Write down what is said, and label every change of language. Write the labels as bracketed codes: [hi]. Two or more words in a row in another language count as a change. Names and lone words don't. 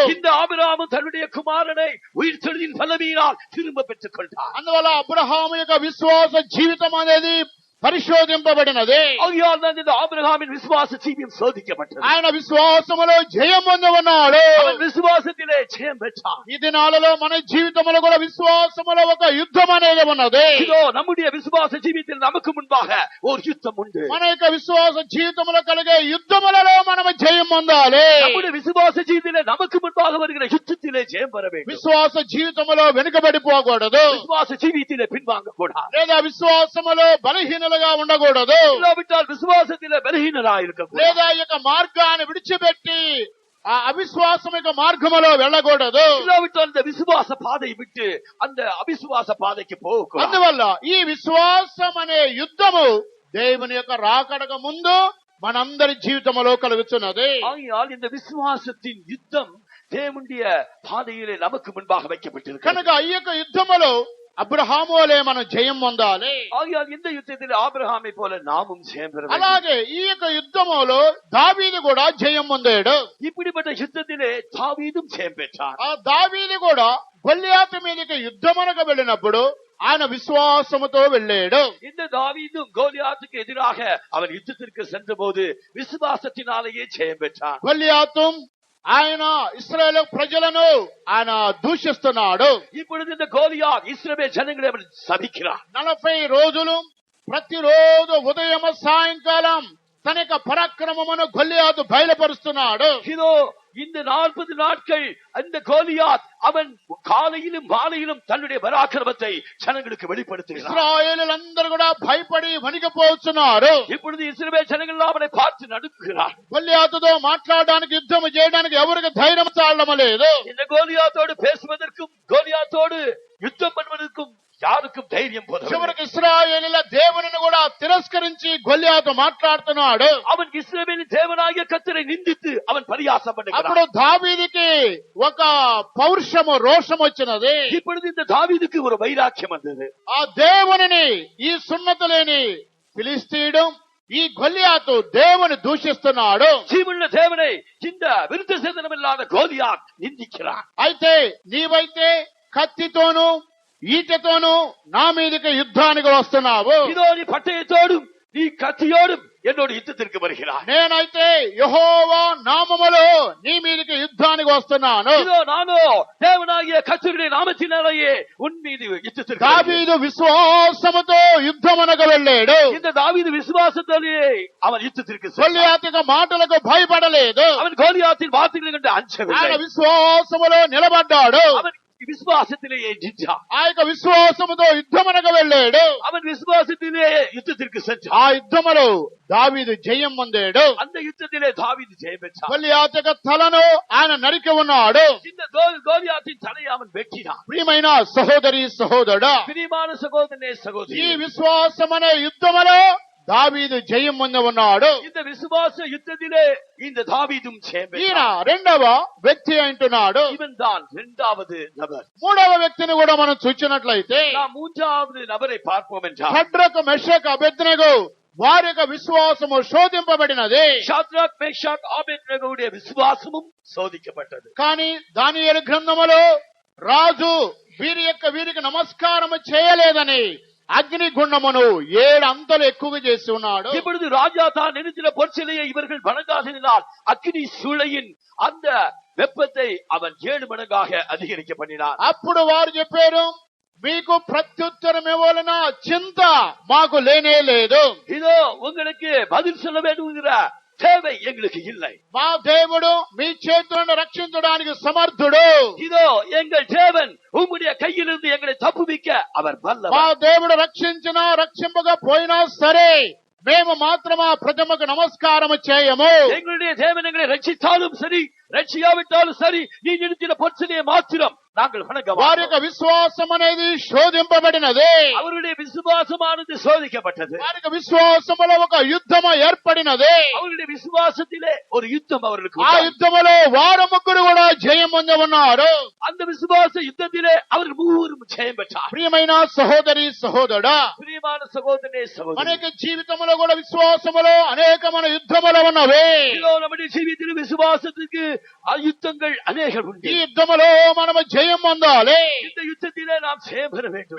[ta] இந்த ஆபிரகாமும் தன்னுடைய குமாரனை உயிர் தெழுதின் பலவீனால் திரும்ப பெற்றுக் கொண்டார். [te] అందువల్ల అబ్రహాము యొక్క విశ్వాస జీవితం అనేది పరిశోధింపబడినది. [ta] ஆகையால் தான் இந்த ஆபிரகாமின் விசுவாச ஜீவியம் சோதிக்கப்பட்டது. [te] ఆయన విశ్వాసములో జయం పొంది ఉన్నాడు. [ta] அவன் விசுவாசத்திலே ஜெயம் பெற்றான். [te] ఈ దినాలలో మన జీవితంలో కూడా విశ్వాసములో ఒక యుద్ధం అనేది ఉన్నది. [ta] இதோ நம்முடைய விசுவாச ஜீவியத்தில் நமக்கு முன்பாக ஒரு யுத்தம் உண்டு. [te] మన యొక్క విశ్వాస జీవితంలో కలిగే యుద్ధములలో మనము జయం పొందాలి. [ta] நம்முடைய விசுவாச ஜீவியத்திலே நமக்கு முன்பாக வருகிற யுத்தத்திலே ஜெயம் பெற வேண்டும். [te] విశ్వాస జీవితంలో వెనుకబడిపోకూడదు, [ta] விசுவாச ஜீவியத்திலே பின்வாங்க கூடாது. [te] లేదా విశ్వాసములో బలహీనలుగా ఉండకూడదు, [ta] இல்லாவிட்டால் விசுவாசத்திலே பலஹீனராய் இருக்கக்கூடாது. [te] లేదా ఈ యొక్క మార్గాన్ని విడిచిపెట్టి ఆ అవిశ్వాసం యొక్క మార్గములో వెళ్ళకూడదు. [ta] இல்லாவிட்டால் இந்த விசுவாச பாதை விட்டு அந்த அவிசுவாச பாதைக்கு போகக்கூடாது. [te] అందువల్ల ఈ విశ్వాసం అనే యుద్ధము దేవుని యొక్క రాకడకు ముందు మనందరి జీవితంలో కలుగుతున్నది. [ta] ஆகையால் இந்த விசுவாசத்தின் யுத்தம் தேவனுடைய பாதையிலே நமக்கு முன்பாக வைக்கப்பட்டிருக்கிறது. [te] కనుక ఈ యొక్క యుద్ధములో అబ్రహాము వలె మనం జయం పొందాలి. [ta] ஆகையால் இந்த யுத்தத்தில் ஆபிரகாமை போல நாமும் ஜெயம் பெற வேண்டும். [te] అలాగే ఈ యొక్క యుద్ధములో దావీదు కూడా జయం పొందాడు. [ta] இப்படிப்பட்ட யுத்தத்திலே தாவீதும் ஜெயம் பெற்றான். [te] ఆ దావీదు కూడా గొల్లియాతు మీదకి యుద్ధమునకు వెళ్ళినప్పుడు ఆయన విశ్వాసముతో వెళ్ళాడు. [ta] இந்த தாவீதும் கோலியாத்துக்கு எதிராக அவன் யுத்தத்திற்கு சென்ற போது விசுவாசத்தினாலேயே ஜெயம் பெற்றான். [te] గొల్లియాతు ఆయన ఇశ్రాయేలు ప్రజలను ఆయన దూషిస్తున్నాడు. [ta] இப்பொழுது இந்த கோலியாத் இஸ்ரவேல் ஜனங்களை அவன் சபிக்கிறான். [te] 40 రోజులు ప్రతిరోజు ఉదయం సాయంకాలం తన యొక్క పరాక్రమమును గొల్లియాతు బయలుపరుస్తున్నాడు. [ta] இதோ இந்த 40 நாட்கள் அந்த கோலியாத் அவன் காலையிலும் மாலையிலும் தன்னுடைய பராக்கிரமத்தை ஜனங்களுக்கு வெளிப்படுத்துகிறான். [te] ఇశ్రాయేలులందరూ కూడా భయపడి వణికిపోతున్నారు. [ta] இப்பொழுது இஸ்ரவேல் ஜனங்கள் அவனை பார்த்து நடுங்குகிறார். [te] గొల్లియాతుతో మాట్లాడడానికి యుద్ధం చేయడానికి ఎవరికి ధైర్యం చాలడం లేదు. [ta] இந்த கோலியாத்தோடு பேசுவதற்கும் கோலியாத்தோடு யுத்தம் பண்ணுவதற்கும் யாருக்கும் தைரியம் போதவில்லை. [te] చివరికి ఇశ్రాయేలుల దేవునిని కూడా తిరస్కరించి గొల్లియాతు మాట్లాడుతున్నాడు. [ta] அவன் இஸ்ரவேலின் தேவனாகிய கர்த்தரை நிந்தித்து அவன் பரியாசம் பண்ணுகிறான். [te] అప్పుడు దావీదుకి ఒక పౌరుషము రోషం వచ్చినది. [ta] இப்பொழுது இந்த தாவீதுக்கு ஒரு வைராக்கியம் வந்தது. [te] ఆ దేవునిని ఈ సున్నత లేని ఫిలిస్తీయుడు ఈ గొల్లియాతు దేవుని దూషిస్తున్నాడు. [ta] ஜீவனுள்ள தேவனை இந்த விருத்த சேதனம் இல்லாத கோலியாத் நிந்திக்கிறான். [te] అయితే నీవైతే కత్తితోనూ ఈటతోనూ నా మీదకి యుద్ధానికి వస్తున్నావు. [ta] இதோ நீ பட்டயத்தோடும் நீ கத்தியோடும் என்னோட யுத்தத்திற்கு வருகிறாய். [te] నేనైతే యెహోవా నామములో నీ మీదకి యుద్ధానికి వస్తున్నాను. [ta] இதோ நானோ தேவனாகிய கர்த்தருடைய நாமத்தினாலேயே உன் மீது யுத்தத்திற்கு [te] దావీదు విశ్వాసముతో యుద్ధమునకు వెళ్ళాడు. [ta] இந்த தாவீது விசுவாசத்தாலேயே அவன் யுத்தத்திற்கு சென்றான். [te] గొల్లియాతు మాటలకు భయపడలేదు. [ta] அவன் கோலியாத்தின் வார்த்தைகளை கண்டு [te] ఆయన [ta] அஞ்சவில்லை. [te] విశ్వాసములో నిలబడ్డాడు. [ta] அவன் விசுவாசத்திலேயே நின்றான். [te] ఆ యొక్క విశ్వాసముతో యుద్ధమునకు వెళ్ళాడు. [ta] அவன் விசுவாசத்திலேயே யுத்தத்திற்கு சென்றான். [te] ఆ యుద్ధములో దావీదు జయం పొందాడు. [ta] அந்த யுத்தத்திலே தாவீது ஜெயம் பெற்றான். [te] గొల్లియాతు యొక్క తలను ఆయన నరికి ఉన్నాడు. [ta] இந்த கோலியாத்தின் தலையை அவன் வெட்டினான். [te] ప్రియమైన సహోదరి సహోదరుడా, [ta] பிரியமான சகோதரனே [te] ఈ [ta] சகோதரி, [te] విశ్వాసం అనే యుద్ధములో దావీదు జయం పొంది ఉన్నాడు. [ta] இந்த விசுவாச யுத்தத்திலே இந்த தாவீதும் ஜெயம் [te] ఈయన [ta] பெற்றான். [te] రెండవ వ్యక్తి అంటున్నాడు. [ta] இவன் தான் இரண்டாவது நபர். [te] మూడవ వ్యక్తిని కూడా మనం చూసినట్లయితే [ta] நாம் மூன்றாவது நபரை பார்ப்போம் என்றால் [te] షడ్రకు మెషకు అబేద్నెగో వారి యొక్క విశ్వాసము శోధింపబడినది. [ta] ஷாத்ராக் மேஷாக் ஆபேத்நேகோவுடைய விசுவாசமும் சோதிக்கப்பட்டது. [te] కానీ దానియేలు గ్రంథములో రాజు వీరికి నమస్కారం చేయలేదని అగ్ని గుండమును 7 అంతలు ఎక్కువగా చేసి ఉన్నాడు. [ta] இப்பொழுது ராஜா தான் நினைத்தின பொற்சிலையை இவர்கள் வணங்காததினால் அக்னி சூளையின் அந்த வெப்பத்தை அவன் 7 மடங்காக அதிகரிக்க பண்ணினான். [te] అప్పుడు వారు చెప్పారు, మీకు ప్రత్యుత్తరం ఇవ్వాలన్న చింత మాకు లేనే లేదు. [ta] இதோ உங்களுக்கு பதில் சொல்ல வேண்டுங்கிற தேவை எங்களுக்கு இல்லை. [te] మా దేవుడు మీ చేతులను రక్షించడానికి సమర్థుడు. [ta] இதோ எங்கள் தேவன் உம்முடைய கையிலிருந்து எங்களை தப்புவிக்க அவர் [te] మా [ta] வல்லவர். [te] దేవుడు రక్షించినా రక్షింపకపోయినా సరే మేము మాత్రం ఆ ప్రజలకు నమస్కారం చేయము. [ta] எங்களுடைய தேவன் எங்களை ரட்சித்தாலும் சரி ரட்சியாவிட்டாலும் சரி நீ நிறுத்தின பொற்சிலையை மாத்திரம் நாங்கள் வணங்க [te] వారి [ta] மாட்டோம். [te] యొక్క విశ్వాసం అనేది శోధింపబడినది. [ta] அவருடைய விசுவாசமானது சோதிக்கப்பட்டது. [te] వారి యొక్క విశ్వాసములో ఒక యుద్ధము ఏర్పడినది. [ta] அவருடைய விசுவாசத்திலே ஒரு யுத்தம் அவர்களுக்கு [te] ఆ [ta] உண்டானது. [te] యుద్ధములో వారు ముగ్గురు కూడా జయం పొంది ఉన్నారు. [ta] அந்த விசுவாச யுத்தத்திலே அவர்கள் மூவரும் ஜெயம் பெற்றார். [te] ప్రియమైన సహోదరి సహోదరుడా, [ta] பிரியமான சகோதரனே [te] మన [ta] சகோதரி, [te] యొక్క జీవితంలో కూడా విశ్వాసములో అనేకమైన యుద్ధములు ఉన్నవి. [ta] இதோ நம்முடைய ஜீவிதத்தில் விசுவாசத்துக்கு யுத்தங்கள் அநேகம் [te] ఈ [ta] உண்டு. [te] యుద్ధములో మనము జయం పొందాలి. [ta] இந்த யுத்தத்திலே நாம் ஜெயம் பெற வேண்டும்.